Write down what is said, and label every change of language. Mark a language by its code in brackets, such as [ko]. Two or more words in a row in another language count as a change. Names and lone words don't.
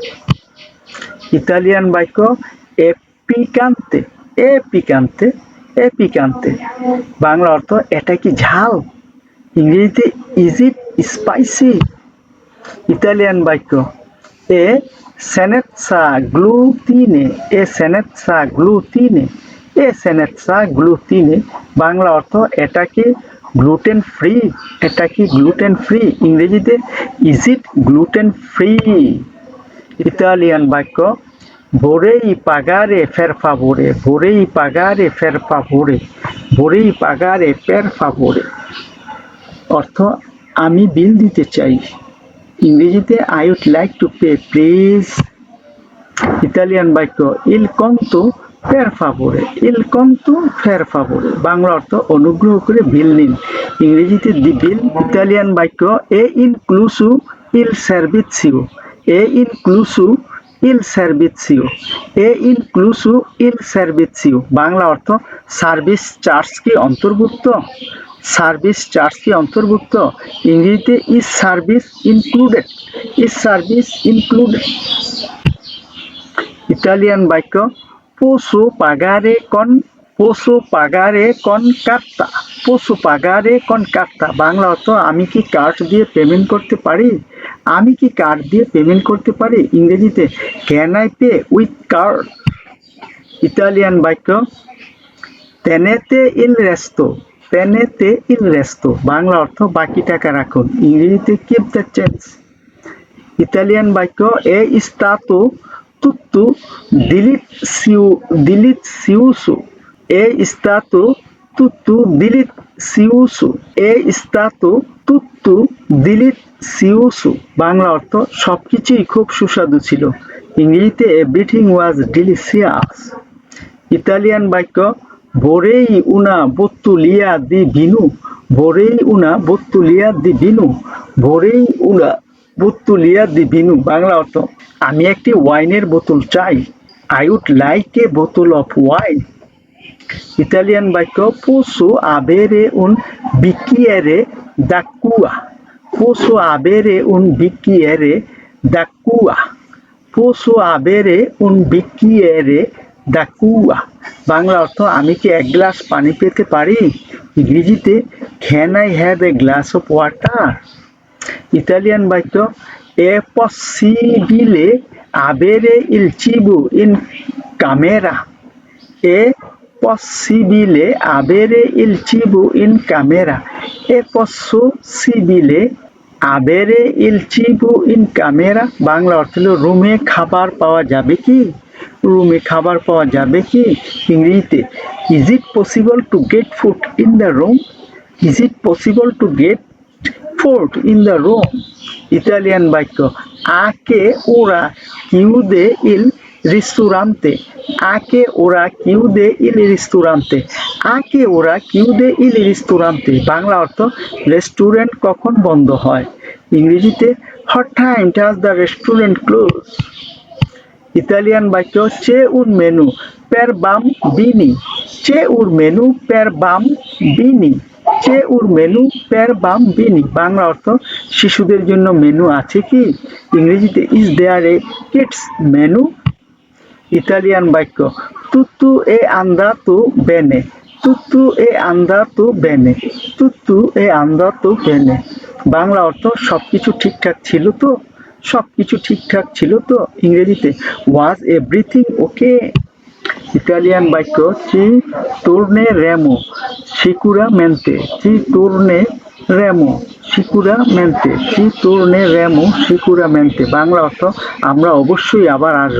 [bn] ইতালিয়ান বাক্য [it] è piccante, è piccante, è piccante, [bn] বাংলা অর্থ এটা কি ঝাল। [en] ইংরেজিতে is it spicy. [bn] ইতালিয়ান বাক্য [it] এ senza glutine, এ senza glutine, এ senza glutine, [bn] বাংলা অর্থ এটা কি [en] gluten free, [bn] এটা কি [en] gluten free. ইংরেজিতে is it gluten free. [bn] ইতালিয়ান বাক্য [it] vorrei pagare per favore, vorrei pagare per favore, vorrei pagare per favore [bn] অর্থ আমি বিল দিতে চাই। [en] ইংরেজিতে I would like to pay please। [bn] ইতালিয়ান বাক্য [it] il conto per favore, il conto per favore [bn] বাংলা অর্থ অনুগ্রহ করে বিল নিন। [it] ইংরেজিতে [en] the bill. [bn] ইতালিয়ান বাক্য [it] e incluso il servizio, e incluso il servizio, e incluso il servizio [bn] বাংলা অর্থ সার্ভিস চার্জ কি অন্তর্ভুক্ত, সার্ভিস চার্জ কি অন্তর্ভুক্ত। [en] ইংরেজিতে is service included, is service included. [bn] ইতালিয়ান বাক্য [it] posso pagare con carta, posso pagare con carta [bn] বাংলা অর্থ আমি কি কার্ড দিয়ে পেমেন্ট করতে পারি, আমি কি কার্ড দিয়ে পেমেন্ট করতে পারি। ইংরেজিতে [en] can I pay with card. [bn] ইতালিয়ান বাক্য [it] tenete il resto, tenete il resto [bn] বাংলা অর্থ বাকি টাকা রাখুন। [it] ইংরেজিতে [en] keep the change। [bn] ইতালিয়ান বাক্য [it] è stato tutto delizioso, è stato tutto delizioso, è stato tutto delizioso [bn] বাংলা অর্থ সবকিছুই খুব সুস্বাদু ছিল। [it] ইংরেজিতে [en] everything was delicious। [bn] ইতালিয়ান বাক্য [it] vorrei una bottiglia di vino, vorrei una bottiglia di vino, vorrei una bottiglia di vino [bn] বাংলা অর্থ আমি একটি ওয়াইনের বোতল চাই, [en] I would like a bottle of wine। [bn] ইতালিয়ান বাক্য [it] posso avere un bicchiere d'acqua, posso avere un bicchiere d'acqua, posso avere un bicchiere d'acqua [bn] বাংলা অর্থ আমি কি এক গ্লাস পানি পেতে পারি। [en] ইংরেজিতে can I have a glass of water। [bn] ইতালিয়ান বাক্য [it] è possibile avere il cibo in camera, è possibile avere il cibo in camera, è possibile avere il cibo in camera [bn] বাংলা অর্থ হলো রুমে খাবার পাওয়া যাবে কি, রুমে খাবার পাওয়া যাবে কি। [en] ইংরেজিতে is it possible to get food in the room, is it possible to get food in the room। [bn] ইতালিয়ান বাক্য [it] a che ora chiude il ristorante, a che ora chiude il ristorante, a che ora chiude il ristorante [bn] বাংলা অর্থ রেস্টুরেন্ট কখন বন্ধ হয়। [en] ইংরেজিতে what time does the restaurant close। [bn] ইতালিয়ান বাক্য [it] c'è un menù per bambini, c'è un menù per bambini, c'è un menù per bambini [bn] বাংলা অর্থ শিশুদের জন্য মেনু আছে কি। [en] ইংরেজিতে is there a kids menu। [bn] ইতালিয়ান বাক্য [it] tutto è andato bene, tutto è andato bene, tutto è andato bene [bn] বাংলা অর্থ সবকিছু ঠিকঠাক ছিল তো, সবকিছু ঠিকঠাক ছিল তো। [it] ইংরেজিতে [en] was everything okay। [bn] ইতালিয়ান বাক্য [it] ci torneremo sicuramente, ci torneremo sicuramente, ci torneremo sicuramente [bn] বাংলা অর্থ আমরা অবশ্যই আবার আসব।